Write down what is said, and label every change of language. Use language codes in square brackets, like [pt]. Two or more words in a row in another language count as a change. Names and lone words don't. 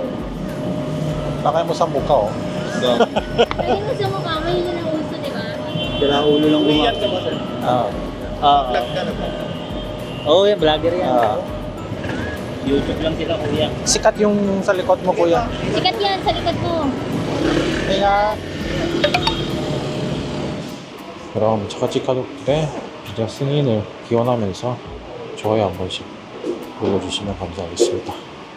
[tl] Nakaya mo sa mukha oh. Ayun mo sa mukha, may yun ang uso, di ba? Dala ulo lang Umiyak kumakain. ka ba, sir? Ah. Oo. Vlog ka na ba? Oo, yan, vlogger yan. Ah. YouTube lang sila, kuya. Sikat yung sa likod mo kuya. Sikat yan sa likod mo. [ko] 그냥 그럼 저같이 가족들의 비자 승인을 기원하면서 좋아요 한 번씩 눌러주시면 감사하겠습니다.